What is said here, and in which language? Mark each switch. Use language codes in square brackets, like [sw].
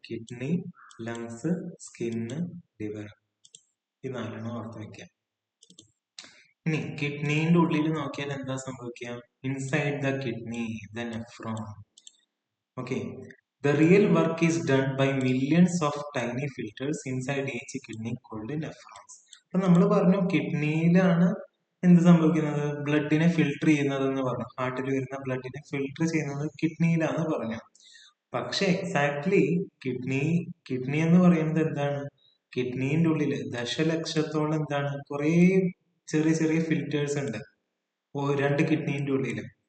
[ml] Kidney, lungs, skin, liver. ഈ നാലെണ്ണം ഓർത്ത് വെക്കുക. ഇനി കിഡ്നീന്റെ ഉള്ളിൽ നോക്കിയാൽ എന്താ സംഭവിക്കുക? [en] Inside the kidney the nephron. Okay. The real work is done by millions of tiny filters inside each kidney called nephrons. [ml] അപ്പൊ നമ്മൾ പറഞ്ഞു കിഡ്നിയിലാണ് എന്ത് സംഭവിക്കുന്നത്? ബ്ലഡിനെ ഫിൽട്ടർ ചെയ്യുന്നത് എന്ന് പറഞ്ഞു. ഹാർട്ടിൽ വരുന്ന ബ്ലഡിനെ ഫിൽട്ടർ ചെയ്യുന്നത് കിഡ്നിയിലാന്ന് പറഞ്ഞു. പക്ഷെ എക്സാക്ട്ലി കിഡ്നി എന്ന് പറയുന്നത് എന്താണ്? കിഡ്നീന്റെ ഉള്ളില് ദശലക്ഷത്തോളം എന്താണ്? കുറെ ചെറിയ ചെറിയ ഫിൽറ്റേഴ്സ് ഉണ്ട് രണ്ട് കിഡ്നീന്റെ ഉള്ളില്.